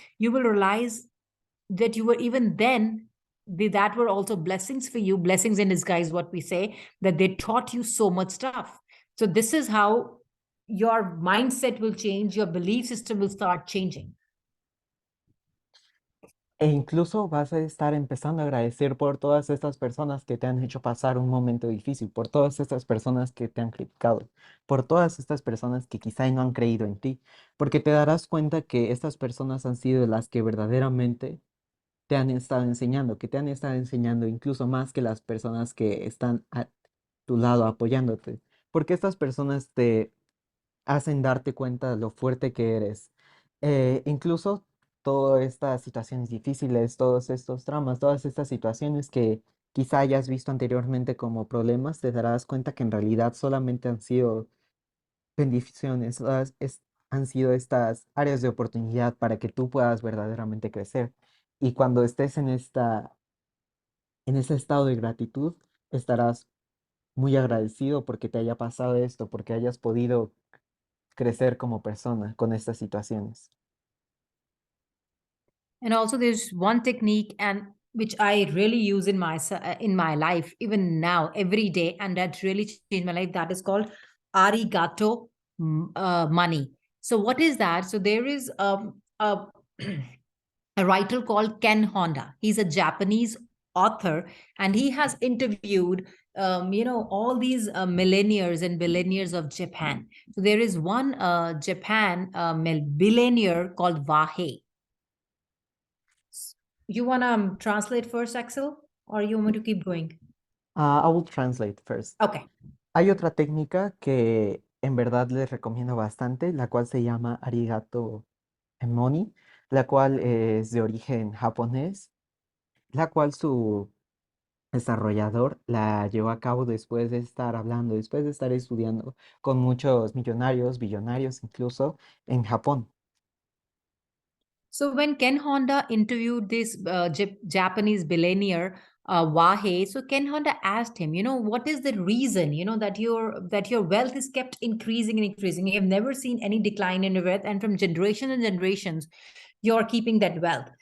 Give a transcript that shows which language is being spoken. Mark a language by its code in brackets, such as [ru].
[en] You will realize that you were, even then, that were also blessings for you, blessings in disguise, what we say, that they taught you so much stuff. So this is how your mindset will change, your belief system will start changing. [es] E incluso vas a estar empezando a agradecer por todas estas personas que te han hecho pasar un momento difícil, por todas estas personas que te han criticado, por todas estas personas que quizá no han creído en ti, porque te darás cuenta que estas personas han sido las que verdaderamente te han estado enseñando, que te han estado enseñando incluso más que las personas que están a tu lado apoyándote, porque estas personas te hacen darte cuenta de lo fuerte que eres. Incluso todas estas situaciones difíciles, todos estos traumas, todas estas situaciones que quizá hayas visto anteriormente como problemas, te darás cuenta que en realidad solamente han sido bendiciones, han sido estas áreas de oportunidad para que tú puedas verdaderamente crecer. Y cuando estés en ese estado de gratitud, estarás muy agradecido porque te haya pasado esto, porque hayas podido crecer como persona con estas situaciones. [en] And also there's one technique, and which I really use in my life, even now, every day, and that really changed my life. That is called arigato money. So what is that? So there is a a writer called Ken Honda. He's a Japanese author, and he has interviewed, all these millionaires and billionaires of Japan. So there is one Japan billionaire called Vahe. You want to translate first, Axel, or you want me to keep going? I will translate first. Okay. [es] Hay otra técnica que en verdad les recomiendo bastante, la cual se llama arigato emoni, la cual es de origen japonés, la cual su desarrollador la llevó a cabo después de estar hablando, después de estar estudiando con muchos millonarios, billonarios incluso en Japón. [en] So when Ken Honda interviewed this Japanese billionaire Wahe, so Ken Honda asked him, what is the reason, that your wealth is kept increasing and increasing? You have never seen any decline in your wealth, and from generation and generations, you're keeping that wealth.